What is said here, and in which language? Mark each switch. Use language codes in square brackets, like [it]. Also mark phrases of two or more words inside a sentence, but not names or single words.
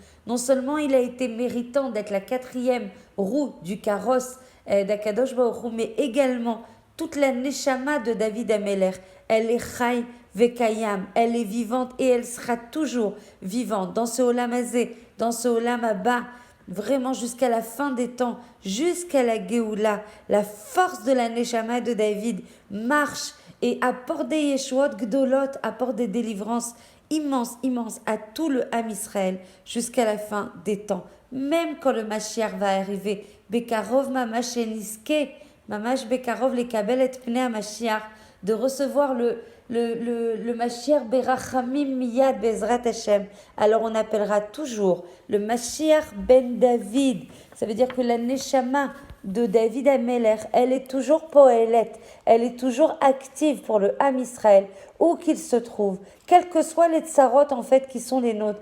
[fr] Non seulement il a été méritant d'être la 4e roue du carrosse d' [he] הקדוש ברוך הוא, [fr] mais également toute la neshama de [he] דוד המלך, [fr] elle est [he] חי וקיים, [fr] elle est vivante et elle sera toujours vivante dans ce [he] עולם הזה, [fr] dans ce [he] עולם הבא, [fr] vraiment jusqu'à la fin des temps, jusqu'à la Géoula. La force de la neshama de David marche et apporte des [he] ישועות גדולות, [fr] apporte des délivrances immenses à tout le [he] עם ישראל [fr] jusqu'à la fin des temps. Même quand le Mashiach va arriver, [he] בקרוב ממש שניזכה ממש בקרוב לקבל את פני משיח, [fr] de recevoir le Mashiach [he] ברחמים מיד בעזרת השם. [fr] Alors on appellera toujours le Mashiach ben David. Ça veut dire que la neshama de [he] דוד המלך, [fr] elle est toujours poélette, elle est toujours active pour le [he] עם ישראל, [fr] où qu'il se trouve, quels que soient les tsarot en fait qui sont les nôtres.